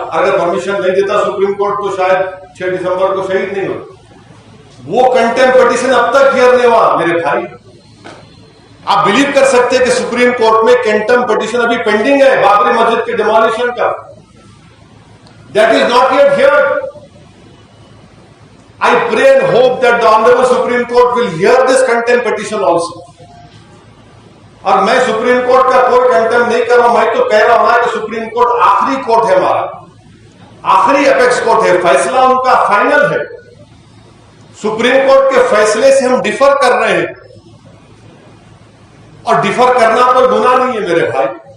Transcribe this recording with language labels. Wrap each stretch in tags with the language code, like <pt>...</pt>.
<hi>अगर परमिशन नहीं देता सुप्रीम कोर्ट तो शायद 6 दिसंबर को शहीद नहीं होते। वो कंटेम्प्ट पिटीशन अब तक हियर नहीं हुआ मेरे भाई। आप बिलीव कर सकते हैं कि सुप्रीम कोर्ट में कंटेम्प्ट पिटीशन अभी पेंडिंग है बाबरी मस्जिद के डिमोलिशन का।</hi> <en>That is not yet heard. I pray and hope that the Honorable Supreme Court will hear this contempt petition also.</en> <hi>और मैं सुप्रीम कोर्ट का कोई कंटेम्प्ट नहीं कर रहा हूं, मैं तो कह रहा हूं ना कि सुप्रीम कोर्ट आखिरी कोर्ट है हमारा, आखिरी अपेक्स कोर्ट है, फैसला उनका फाइनल है। सुप्रीम कोर्ट के फैसले से हम डिफर कर रहे हैं और डिफर करना कोई गुनाह नहीं है मेरे भाई।</hi>